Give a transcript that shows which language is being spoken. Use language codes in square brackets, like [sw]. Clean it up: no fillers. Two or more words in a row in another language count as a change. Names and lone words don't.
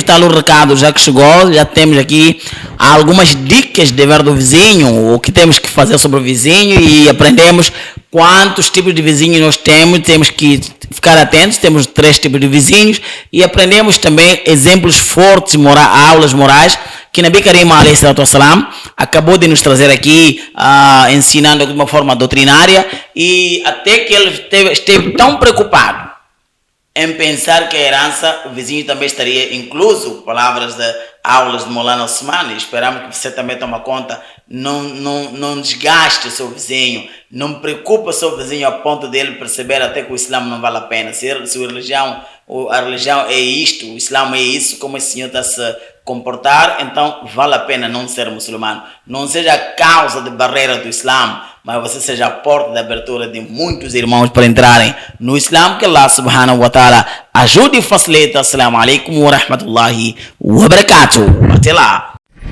[pt] Está o recado já que chegou. Já temos aqui algumas dicas de ver do vizinho, o que temos que fazer sobre o vizinho, e aprendemos quantos tipos de vizinhos nós temos. Temos que ficar atentos. Temos 3 tipos de vizinhos e aprendemos também exemplos fortes, aulas morais, que [ar] نبي كريم عليه الصلاة والسلام [pt] acabou de nos trazer aqui, ensinando de uma forma doutrinária, e até que ele esteve tão preocupado em pensar que a herança, o vizinho também estaria incluso. Palavras de aulas de Molana Osman. Esperamos que você também tome conta. Não desgaste o seu vizinho, não preocupe o seu vizinho a ponto dele perceber até que o Islã não vale a pena. Se a religião é isto, o Islã é isso, como esse senhor está a se comportar, então vale a pena não ser muçulmano. Não seja a causa de barreira do Islã, mas você seja a porta de abertura de muitos irmãos para entrarem no Islã. Que [ar] الله سبحانه وتعالى [pt] ajude e facilite. [ar] السلام عليكم ورحمة الله وبركاته. [pt] Até lá.